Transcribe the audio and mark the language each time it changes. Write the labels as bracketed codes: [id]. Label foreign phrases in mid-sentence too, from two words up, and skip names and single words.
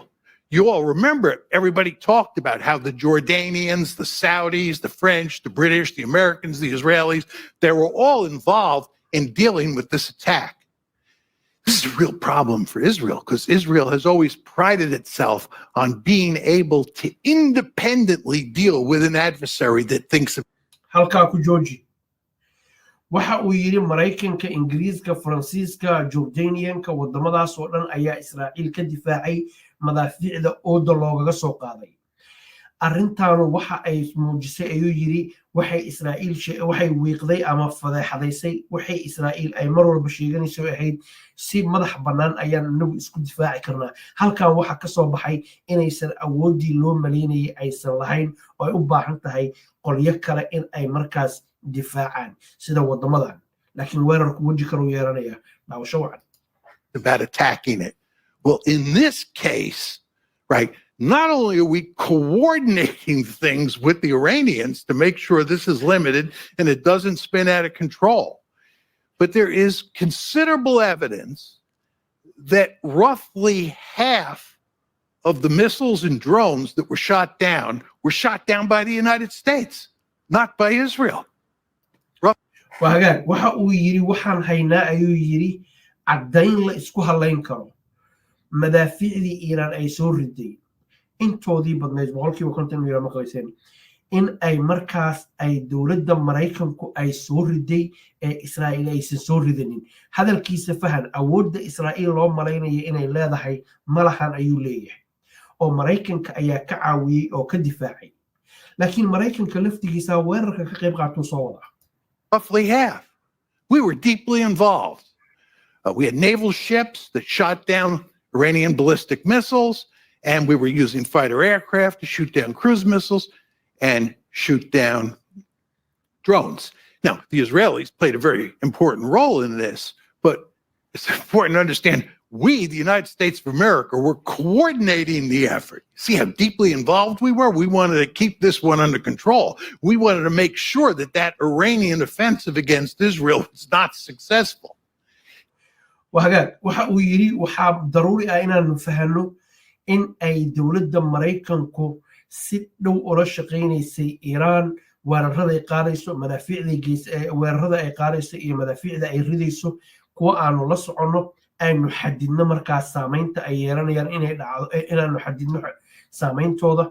[en] You all remember, everybody talked about how the Jordanians, the Saudis, the French, the British, the Americans, the Israelis, they were all involved in dealing with this attack. This is a real problem for Israel because Israel has always prided itself on being able to independently deal with an adversary that thinks of [so] halkaa ku jooji waxa uu yiri Mareykanka Ingiriiska Faransiiska Jordanianka wadamadaas oo dhan ayaa Israa'iil ka difaacay madaafiicda ooda loogaga soo qaaday arrintaanu waxa ay muujisay ayuu yiri waxay Israa'iil waxay wiiqday ama fadeexadaysay waxay Israa'iil ay mar walba sheeganayso ahayd si madax bannaan ayaan nagu isku difaaci karnaa halkan waxa ka soo baxay inaysan awoodii loo maleynayay aysan lahayn oo ay u baahan tahay qolyo kale in ay markaas difaacaan sida wadamadan laakiin weerarku waji kale u yeeranaya daawasho wacan [en] about attacking it. Well, in this case, right, not only are we coordinating things with the Iranians to make sure this is limited and it doesn't spin out of control, but there is considerable evidence that roughly half of the missiles and drones that were shot down by the United States, not by Israel. [so] waxa uu yiri waxaan haynaa ayuu yiri caddayn la isku halayn karo madaafiicdii Iran ay soo riday intoodii badnayd 50% milyan ma qayseen in ay markaas ay dawladda Mareykanku ay soo riday ee Israa'iil aysan soo ridanin hadalkiisa fahan awoodda Israa'iil loo maleynaya inay leedahay malahan ayuu leeyahay oo Mareykanka ayaa ka caawiyay oo ka difaacay laakiin Mareykanka laftigiisa weerarka ka qayb qaato soo wada [en] roughly half. We were deeply involved. We had naval ships that shot down Iranian ballistic missiles, and we were using fighter aircraft to shoot down cruise missiles and shoot down drones. Now, the Israelis played a very important role in this, but it's important to understand we, the United States of America, were coordinating the effort. See how deeply involved we were? We wanted to keep this one under control. We wanted to make sure that that Iranian offensive against Israel was not successful. [so] waxa uu yiri waxa daruuri ah inaan fahanno in ay dawladda Mareykanku si dhow ula shaqeynaysay Iran weerarada ay qaadayso weerarada ay qaadayso iyo madaafiicda ay ridayso kuwa aanu la soconno aynu xadidno markaas saamaynta ay yeelanayaan inay dhacdo inaanu xadidno saameyntooda